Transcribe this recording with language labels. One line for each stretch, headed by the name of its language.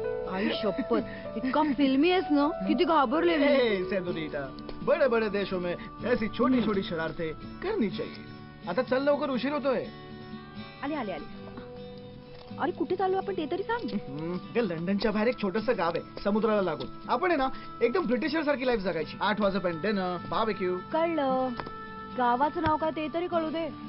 Marathi: आई शपथ, इतका फिल्मी आहेस ना, किती घाबरले मी.
Hindi: सेनोरिटा, बड़े बड़े देशों में ऐसी छोटी छोटी शरारतें करनी चाहिए.
Marathi: आता चल, लवकर उशीर होतोय. आले आले आले. अरे कुठे चाललो आपण ते तरी सांग. ते लंडनच्या बाहेर एक छोटस गाव आहे, समुद्राला लागून. आपण आहे ना एकदम ब्रिटिशर सारखी लाईफ जगायची. 8 वाजेपर्यंत डिनर, बार्बेक्यू. कळलं. गावाचं नाव काय ते तरी कळू दे.